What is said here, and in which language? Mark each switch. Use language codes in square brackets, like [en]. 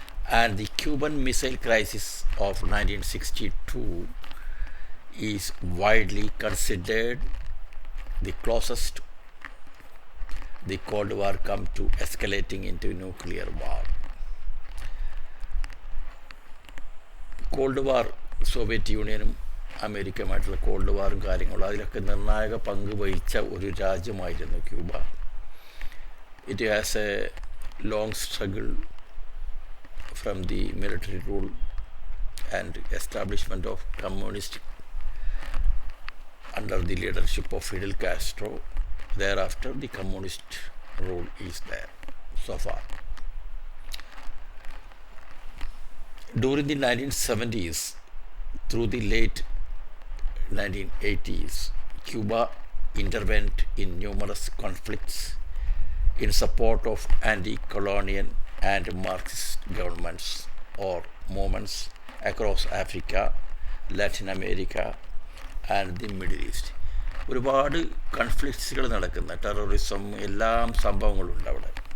[en] And the Cuban Missile Crisis of 1962 is widely considered the closest the Cold War come to escalating into nuclear war. [ml] Called war Soviet യൂണിയനും അമേരിക്കയുമായിട്ടുള്ള called വാറും കാര്യങ്ങളും അതിലൊക്കെ നിർണായക പങ്ക് വഹിച്ച ഒരു രാജ്യമായിരുന്നു Cuba. [en] It has a long struggle from the military rule and establishment of communist under the leadership of Fidel Castro. Thereafter, the communist rule is there so far. During the 1970s through the late 1980s, Cuba intervened in numerous conflicts in support of anti-colonial and Marxist governments or movements across Africa, Latin America and the Middle East. [ml] ഒരുപാട് കൺഫ്ലിക്ട്സുകൾ നടക്കുന്ന terrorism എല്ലാം സംഭവങ്ങളുണ്ട് അവിടെ.